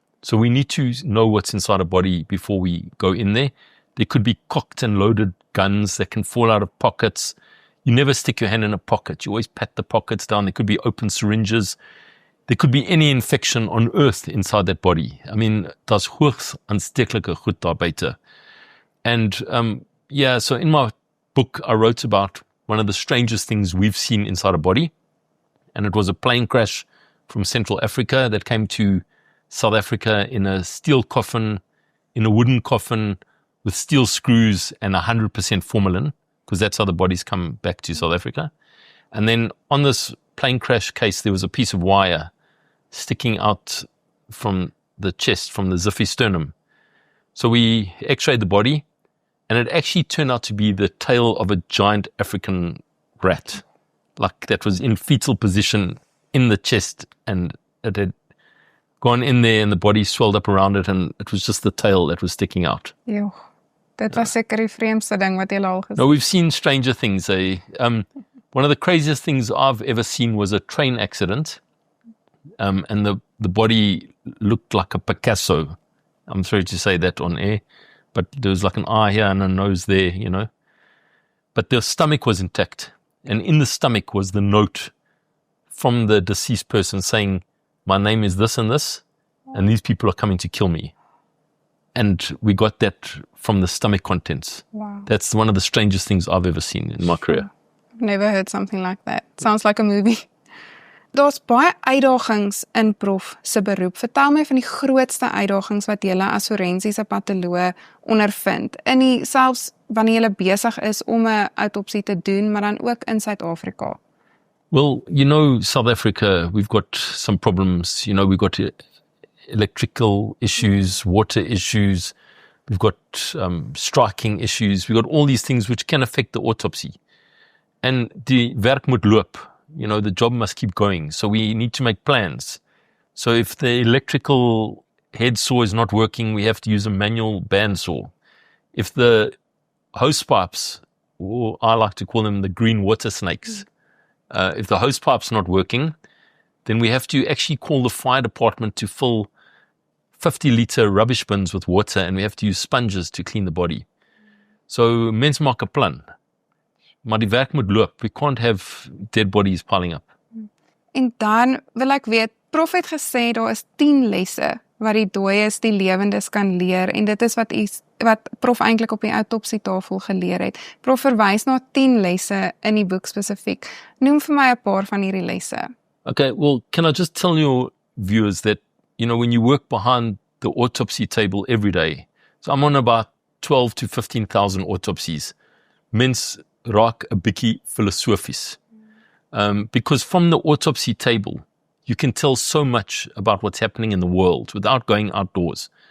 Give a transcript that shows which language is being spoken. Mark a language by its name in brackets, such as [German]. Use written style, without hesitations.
[English] So we need to know what's inside a body before we go in there. There could be cocked and loaded guns that can fall out of pockets. You never stick your hand in a pocket. You always pat the pockets down. There could be open syringes. There could be any infection on earth inside that body. [Afrikaans] I mean, daar's hoogs aansteeklike goed daar buite. [English] And so in my book, I wrote about one of the strangest things we've seen inside a body. And it was a plane crash from Central Africa that came to South Africa in a steel coffin, in a wooden coffin with steel screws and 100% formalin, because that's how the bodies come back to South Africa. And then on this plane crash case, there was a piece of wire sticking out from the chest, from the Ziffy sternum. So we x-rayed the body, and it actually turned out to be the tail of a giant African rat, like that was in fetal position in the chest, and it had gone in there and the body swelled up around it, and it was just the tail that was sticking out. [Afrikaans] Joh, dit was seker die vreemdste ding wat jy al gesien. [English] No, we've seen stranger things. One of the craziest things I've ever seen was a train accident, and the body looked like a Picasso. I'm sorry to say that on air, but there was like an eye here and a nose there, you know. But the stomach was intact. And in the stomach was the note from the deceased person saying, my name is this and this, and these people are coming to kill me. And we got that from the stomach contents. Wow. That's one of the strangest things I've ever seen in my career. I've never heard something like that. Sounds like a movie. [Afrikaans] Daar's baie uitdagings in prof se beroep. Vertel my van die grootste uitdagings wat julle as forensiese patoloog ondervind. Selfs wanneer julle besig is om 'n autopsie te doen, maar dan ook in Suid-Afrika. [English] Well, you know, South Africa, we've got some problems. You know, we've got electrical issues, water issues, we've got striking issues, we've got all these things which can affect the autopsy. And [Afrikaans] die werk moet loop. [English] You know, the job must keep going. So we need to make plans. So if the electrical head saw is not working, we have to use a manual bandsaw. If the hose pipes, or I like to call them the green water snakes, if the hose pipe's not working, then we have to actually call the fire department to fill 50-liter rubbish bins with water, and we have to use sponges to clean the body. [Afrikaans] So mens maak 'n plan. Maar die werk moet loop. [English] We can't have dead bodies piling up. [Afrikaans] En dan wil ek weet, prof het gesê daar is 10 lesse wat die dooies die lewendes kan leer, en dit is wat prof eintlik op die outopsietafel geleer het. Prof verwys na 10 lesse in die boek spesifiek. Noem vir my 'n paar van hierdie lesse. [English] Okay, well, can I just tell your viewers that, you know, when you work behind the autopsy table every day, so I'm on about 12 to 15,000 autopsies, [Afrikaans] mens raak 'n bietjie filosofies. [English] Because from the autopsy table, you can tell so much about what's happening in the world without going outdoors.